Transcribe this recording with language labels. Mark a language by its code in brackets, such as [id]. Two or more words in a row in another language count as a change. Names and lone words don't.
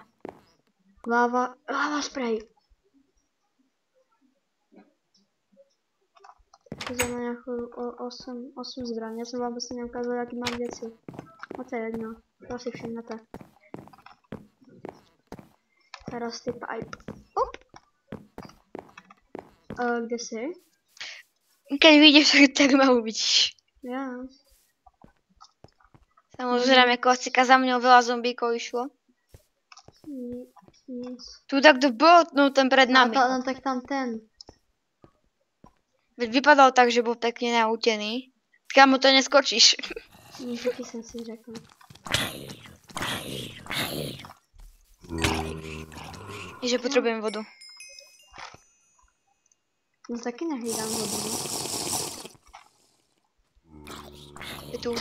[en] Lava spray. [cs] To znamená nějakou 8 zbraní. Já jsem vám prostě neukázal, jaký mám věci. No to je jedno. To si všimnete. [en] Rusty pipe. [cs] Kde jsi? [sk] Keď vidíš, tak ma uvidíš. [cs] Já. [sk] Samozrejme, ako asi za mňou veľa zombíkov išlo. [cs] Nic. [sk] Tu tak kto bol, no ten pred nami. No tak tam ten. Vypadal tak, že bol pekne nautený. [cs] Kámo, to neskočíš. Taky jsem si řekl. [sk] Že potrebujem vodu. [cs] No taky nehlídám vodu. Je tu